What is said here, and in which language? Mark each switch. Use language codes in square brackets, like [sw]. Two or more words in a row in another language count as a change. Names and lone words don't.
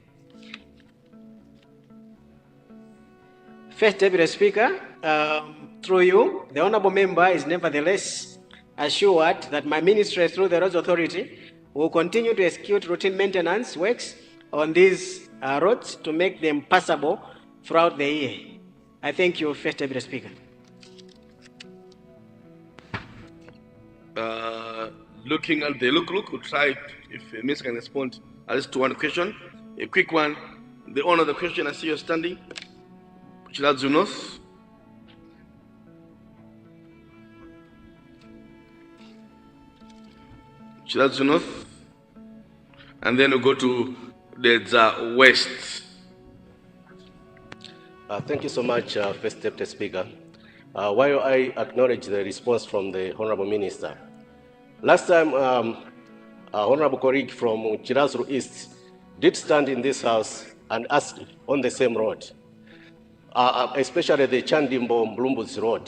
[en] First Deputy Speaker, through you, the Honorable Member is nevertheless assured that my ministry, through the Roads Authority, will continue to execute routine maintenance works on these roads to make them passable throughout the year. I thank you, First Deputy Speaker. Looking at the look, we'll try if Minister can respond at least to one question. A quick one. The honor of the question, I see you're standing. Chiradzulu North. Chiradzulu North. And then we'll go to the West. Thank you so much, First Deputy Speaker. While I acknowledge the response from the Honorable Minister, last time Honorable colleague from Chiradzulu East did stand in this house and ask on the same road, especially the Chandimbo Mbulumbuzi Road.